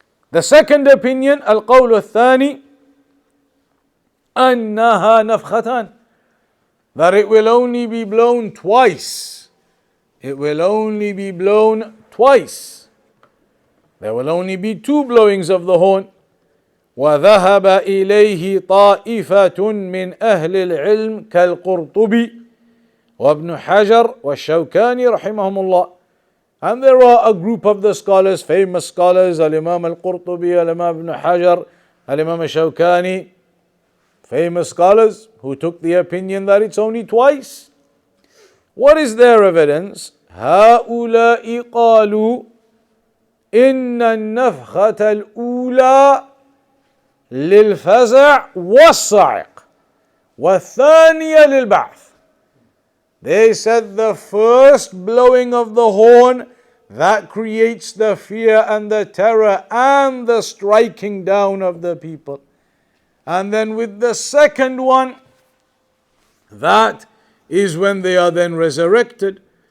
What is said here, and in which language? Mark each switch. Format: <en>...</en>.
<en>The second opinion,</en> <ar>القول الثاني أنها نفختان,</ar> <en>that it will only be blown twice. It will only be blown twice. There will only be 2 blowings of the horn.</en> <ar>وذهب إليه طائفة من أهل العلم كالقرطبي وابن حجر والشوكاني رحمهم الله.</ar> <en>And there are a group of the scholars, famous scholars, Al-Imam Al-Qurtubi, Al-Imam Ibn Hajar, Al-Imam Al-Shawkani, famous scholars who took the opinion that it's only twice. What is their evidence?</en> <ar>هؤلاء قالوا إن النفخة الأولى للفزع والصاعق والثانية للبعث.</ar> <en>They said the first blowing of the horn, that creates the fear and the terror and the striking down of the people. And then with the second one, that is when they are then resurrected.</en>